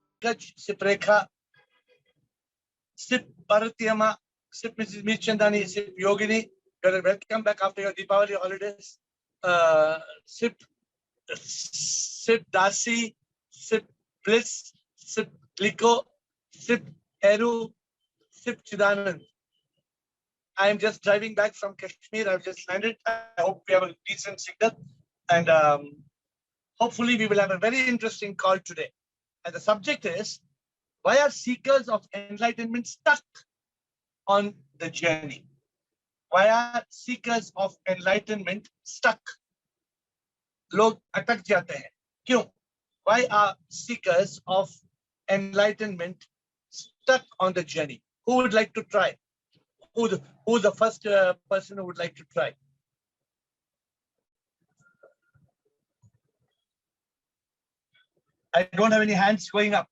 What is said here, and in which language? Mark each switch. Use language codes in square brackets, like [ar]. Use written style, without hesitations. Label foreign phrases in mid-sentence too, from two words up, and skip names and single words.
[en] Pankaj, Sip Rekha, Sip Bharatiyama, Sip Mrs. Michandani, Sip Yogini. You're welcome back after your Deepavali holidays. Sip Dasi, Sip Bliss, Sip Liko, Sip Eru, Sip Chidanand. I am just driving back from Kashmir. I've just landed. I hope we have a decent signal. And hopefully we will have a very interesting call today. And the subject is, why are seekers of enlightenment stuck on the journey? Why are seekers of enlightenment stuck? [hi] लोग अटक जाते हैं. क्यों? [en] Why are seekers of enlightenment stuck on the journey? Who would like to try? Who's the first person who would like to try? I don't have any hands going up.